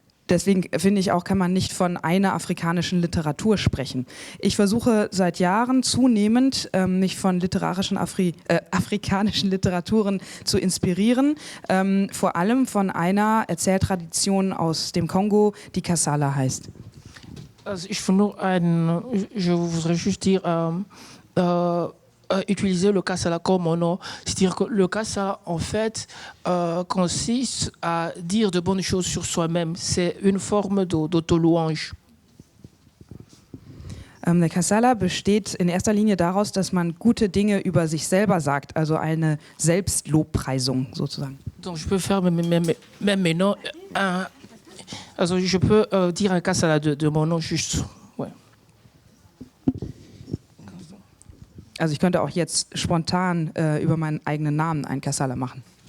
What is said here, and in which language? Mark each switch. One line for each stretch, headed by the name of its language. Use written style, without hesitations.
German: Deswegen finde ich auch, kann man nicht von einer afrikanischen Literatur sprechen. Ich versuche seit Jahren zunehmend, mich von literarischen afrikanischen Literaturen zu inspirieren, vor allem von einer Erzähltradition aus dem Kongo, die Kasala heißt.
French: Also je voudrais juste dire, utiliser le Kasala comme mon nom. C'est-à-dire que le Kasala, en fait, consiste à dire de bonnes choses sur soi-même. C'est une forme d'auto-louange.
German: Der Kasala besteht in erster Linie daraus, dass man gute Dinge über sich selber sagt, also eine Selbstlobpreisung sozusagen.
French: Donc je peux faire même maintenant, also je peux dire un Kasala de mon nom juste. Ouais.
German: Also ich könnte auch jetzt spontan über meinen eigenen Namen ein Kasala machen.